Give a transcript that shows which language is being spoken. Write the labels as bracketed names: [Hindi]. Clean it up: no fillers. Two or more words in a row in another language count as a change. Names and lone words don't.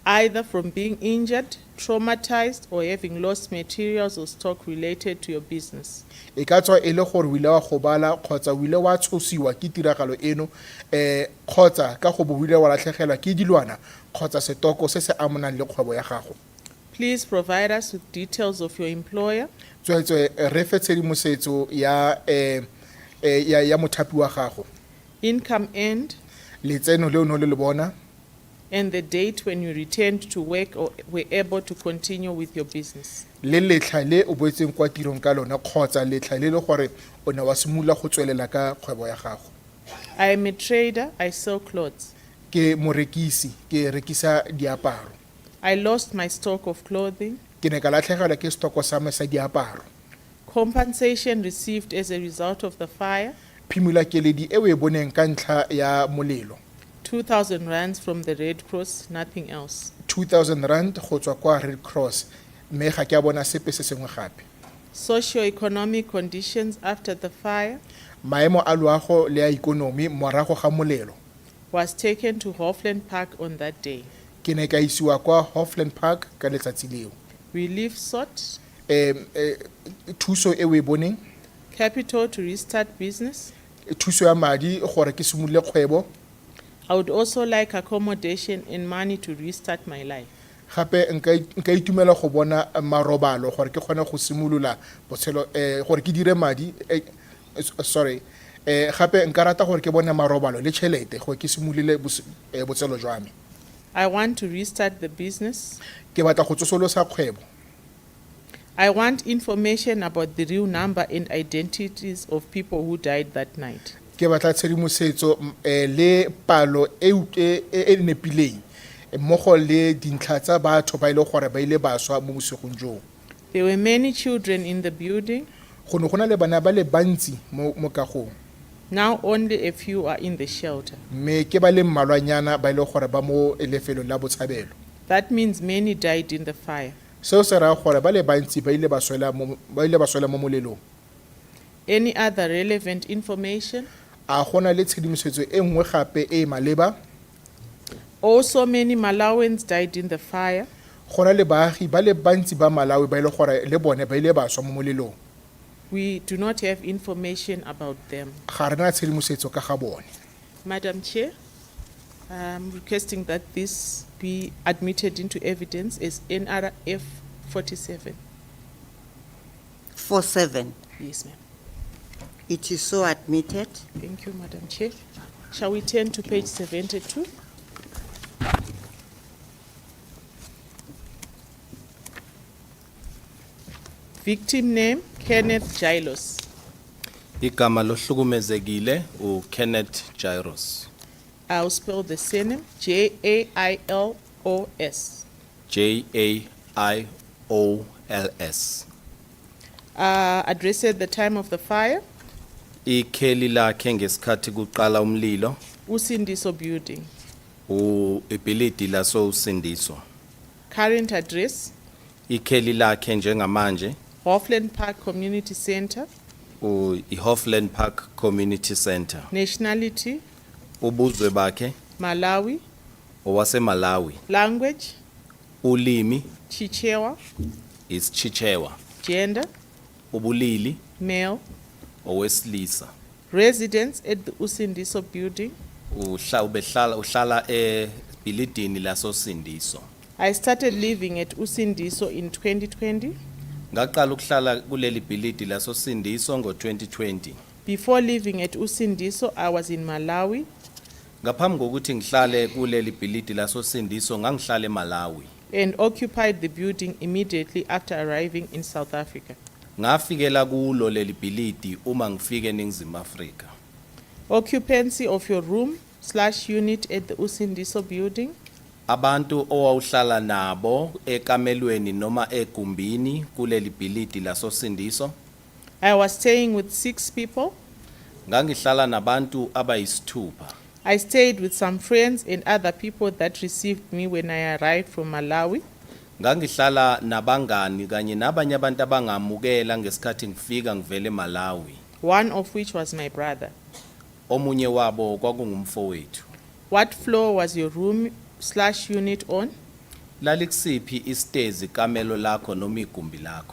[English] either from being injured, traumatized, or having lost materials or stock related to your business. [Tswana] E ka tswa e le gore o ile wa gobala kgotsa o ile wa tshosiwa ke tiragalo eno kgotsa ka go bo o ile wa latlhegelwa ke dilwana kgotsa setoko se se amanang le kgwebo ya gago. [English] Please provide us with details of your employer, [Tswana] Tsweetswe re fe tshedimosetso ya mothapi wa gago, [English] income earned, [Tswana] letseno le o ne o le bona, [English] and the date when you returned to work or were able to continue with your business. [Tswana] le letlha le o boetseng kwa tirong ka lona kgotsa letlha le le gore o ne wa simolola go tswelela ka kgwebo ya gago. [English] I am a trader, I sell clothes. [Tswana] Ke morekisi, ke rekisa diaparo. [English] I lost my stock of clothing. [Tswana] Ke ne ka latlhegelwa ke stoko sa me sa diaparo. [English] Compensation received as a result of the fire, [Tswana] Phimola keledi e o e boneng ka ntlha ya molelo. [English] 2,000 rands from the Red Cross, nothing else. [Tswana] 2,000 rand go tswa kwa Red Cross, mme ga ke a bona sepe se sengwe gape. [English] Socio-economic conditions after the fire [Tswana] Maemo a loago le a ikonomi morago ga molelo. [English] was taken to Hoffland Park on that day. [Tswana] Ke ne ka isiwa kwa Hoffland Park ka letsatsi leo. [English] Relief sought, [Tswana] Thuso e o e boneng, [English] capital to restart business. [Tswana] thuso ya madi gore ke simolole kgwebo. [English] I would also like accommodation and money to restart my life. [Tswana] Gape nka itumela go bona marobalo gore ke kgone go simolola botshelo gore ke dire madi gape nka rata gore ke bone marobalo le tšhelete gore ke simolole botshelo jwa me. [English] I want to restart the business. [Tswana] Ke batla go tsosolosa kgwebo. [English] I want information about the real number and identities of people who died that night. [Tswana] Ke batla tshedimosetso le palo e nepileng mmogo le dintlha tsa batho ba ile gore ba ile ba swa mo bosigong joo. [English] There were many children in the building. [Tswana] Go ne go na le bana ba le bantsi mo kagong, [English] Now only a few are in the shelter. [Tswana] mme ke ba le mmalwanyana ba ile gore ba mo lefelong la botshabelo. [English] That means many died in the fire. [Tswana] Seo se raya gore ba le bantsi ba ile ba swela mo molelong. [English] Any other relevant information? [Tswana] A gona le tshedimosetso e nngwe gape e maleba? [English] Also, many Malawians died in the fire. [Tswana] Gona le baagi ba le bantsi ba Malawi ba ile gore le bone ba ile ba swa mo molelong. [English] We do not have information about them. [Tswana] Ga rena tshedimosetso ka ga bone. [English] Madam Chair, I'm requesting that this be admitted into evidence as NRF 47. 47. Yes, ma'am. It is so admitted. Thank you, Madam Chair. Shall we turn to page 72? Victim name, Kenneth Jailos. [Zulu] Igama lohlukumezekile uKenneth Jairos. [English] I'll spell the surname, Jailos. Jaios. Addressed at the time of the fire, [Zulu] Ikheli lakhe ngesikhathi kuqala umlilo [English] Usindiso building. [Zulu] ibhilidi laso Usindiso. [English] Current address, [Zulu] Ikheli lakhe njengamanje [English] Hoffland Park Community Center. [Zulu] iHoffland Park Community Center. [English] Nationality, [Zulu] Ubuzwe bakhe [English] Malawi. [Zulu] owaseMalawi. [English] Language, [Zulu] Ulimi [English] Chichewa. [Zulu] isChichewa. [English] Gender, [Zulu] Ubulili [English] male. [Zulu] owesilisa. [English] Residence at the Usindiso building. [Zulu] Uhlala ebhilidini laso Sindiso. [English] I started living at Usindiso in 2020. [Zulu] Ngaqala ukuhlala kuleli bhilidi laso Sindiso ngo2020. [English] Before living at Usindiso, I was in Malawi. [Zulu] Ngaphambi kokuthi ngihlale kuleli bhilidi laso Sindiso ngangihlala eMalawi. [English] And occupied the building immediately after arriving in South Africa. [Zulu] Ngafikela kulo leli bhilidi uma ngifike eNingizimu Afrika. [English] Occupancy of your room/unit at the Usindiso building. [Zulu] Abantu owawuhlala nabo ekamelweni noma egumbini kuleli bhilidi laso Sindiso. [English] I was staying with 6 people. [Zulu] Ngangihlala nabantu abayisithupha. [English] I stayed with some friends and other people that received me when I arrived from Malawi. [Zulu] Ngangihlala nabangani kanye nabanye abantu abangamukela ngesikhathi ngifika ngivele eMalawi. [English] One of which was my brother. [Zulu] Omunye wabo kwakungumfowethu. [English] What floor was your room/unit on? [Zulu] lalikusiphi istezi kamelo lakho noma igumbi lakho?